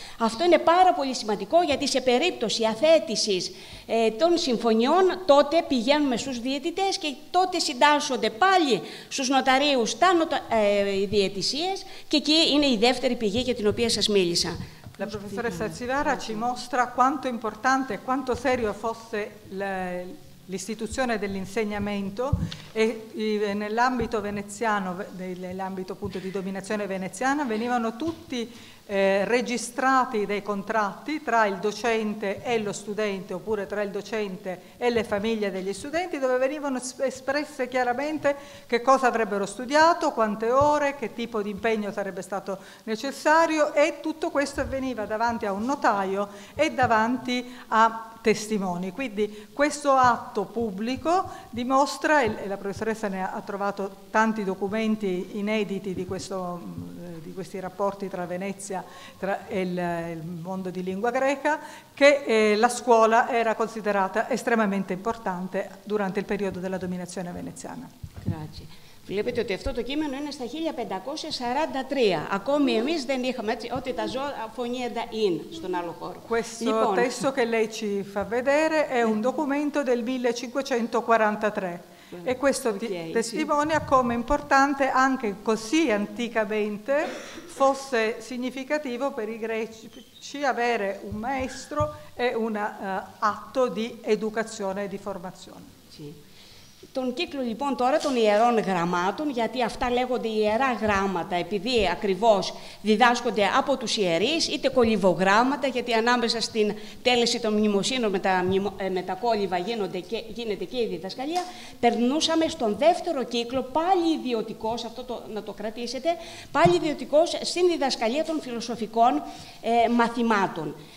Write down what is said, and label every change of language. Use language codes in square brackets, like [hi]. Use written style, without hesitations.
[el] Αυτό είναι πάρα πολύ σημαντικό, γιατί σε περίπτωση αθέτησης των συμφωνιών τότε πηγαίνουμε στους διαιτητές και τότε συντάσσονται πάλι στους νοταρίους οι διαιτησίες και εκεί είναι η δεύτερη πηγή για την οποία σας μίλησα. [it] La professoressa Arcivara ci mostra quanto importante e quanto serio fosse l'istituzione dell'insegnamento e nell'ambito veneziano, nell'ambito appunto di dominazione veneziana, venivano tutti registrati dei contratti tra il docente e lo studente, oppure tra il docente e le famiglie degli studenti, dove venivano espresse chiaramente che cosa avrebbero studiato, quante ore, che tipo di impegno sarebbe stato necessario, e tutto questo avveniva davanti a un notaio e davanti a testimoni. Quindi questo atto pubblico dimostra, e la professoressa ne ha trovato tanti documenti inediti di questi rapporti tra Venezia e il mondo di lingua greca, che la scuola era considerata estremamente importante durante il periodo della dominazione veneziana. Grazie. [el] Βλέπετε ότι αυτό το κείμενο είναι στα 1543. Ακόμη εμείς δεν είχαμε έτσι, ότι τα ζώα φωνήεντα είναι στον άλλο χώρο. [it] Questo testo che lei ci fa vedere è un documento del 1543. E questo testimonia come importante anche così anticamente fosse significativo per i greci avere un maestro e un atto di educazione e di formazione. Sì. [el] Τον κύκλο λοιπόν τώρα των ιερών γραμμάτων, γιατί αυτά λέγονται ιερά γράμματα επειδή ακριβώς διδάσκονται από τους ιερείς, είτε κολυβογράμματα, γιατί ανάμεσα στην τέλεση των μνημοσύνων με τα κόλυβα γίνεται και η διδασκαλία, περνούσαμε στον δεύτερο κύκλο, πάλι ιδιωτικός, αυτό να το κρατήσετε, πάλι ιδιωτικός στην διδασκαλία των φιλοσοφικών μαθημάτων.